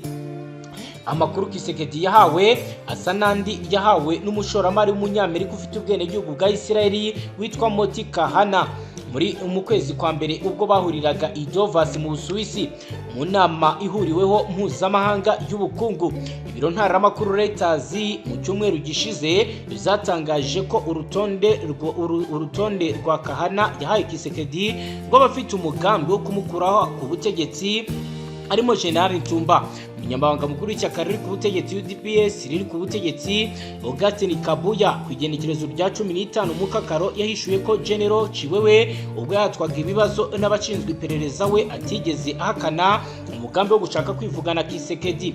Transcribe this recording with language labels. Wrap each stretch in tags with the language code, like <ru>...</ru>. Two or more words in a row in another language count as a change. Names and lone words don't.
<rw>Amakuru Kisekedi yahawe asa n'andi yahawe n'umushoramari w'umunyamerika ufite ubwenegihugu bwa Isiraheli witwa Moti Kahana mu kwezi kwa mbere, ubwo bahuriraga i Davos mu Busuwisi mu nama ihuriweho mpuzamahanga y'ubukungu. Ibiro ntaramakuru Reuters mu cyumweru gishize bizatangaje ko urutonde rwa Kahana yahaye Kisekedi rw'abafite umugambi wo kumukuraho ku butegetsi arimo General Ntumba. umunyamabanga mukuru w'ishyaka riri ku butegetsi UDPS riri ku butegetsi Augustin Kabuya ku igenekerezo rya 15 Mukakaro yahishuye ko General Chiwewe ubwo yatwaga ibibazo n'abashinzwe iperereza we atigeze ahakana umugambi wo gushaka kwivugana Kisekedi.</rw>